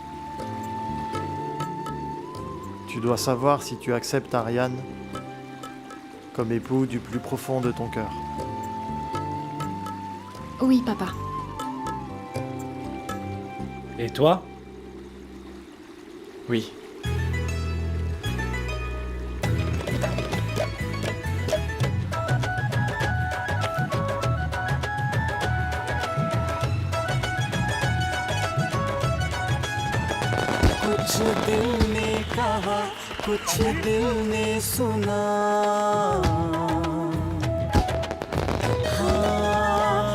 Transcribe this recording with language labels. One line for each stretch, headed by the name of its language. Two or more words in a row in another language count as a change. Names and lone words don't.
French: Tu dois savoir si tu acceptes Ariane comme époux du plus profond de ton cœur. Oui, papa. Et toi ? Oui.
Hindi: कुछ दिल ने कहा कुछ दिल ने सुना हाँ